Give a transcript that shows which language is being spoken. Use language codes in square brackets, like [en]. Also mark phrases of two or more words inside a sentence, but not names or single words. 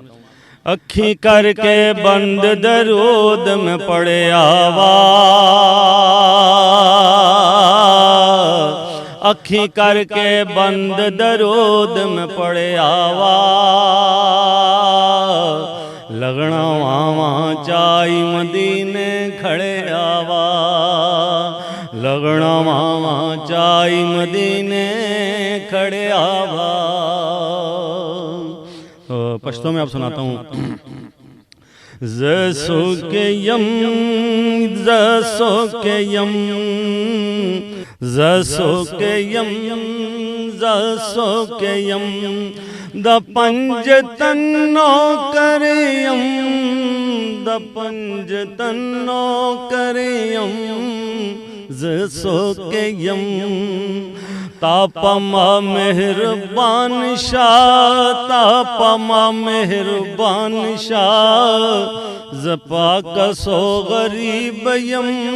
[pa] اکھیں کر کے بند درود میں پڑے آواز، اکھیں کر کے بند درود میں پڑے آواز، لگنا واواں چائی مدینے کھڑے آواز، لگنا واواں چائی مدینے کھڑے آواز۔ [ur] پشتو میں آپ سناتا ہوں۔ [ps] زسو کے یم زسو کے یم زسو کے یم زسو کے یم دپنجتنو کریم دپنجتنو کریم زسو کے یم تاپما مہربان شاہ تاپما مہربان شاہ زپا کسو غریب یم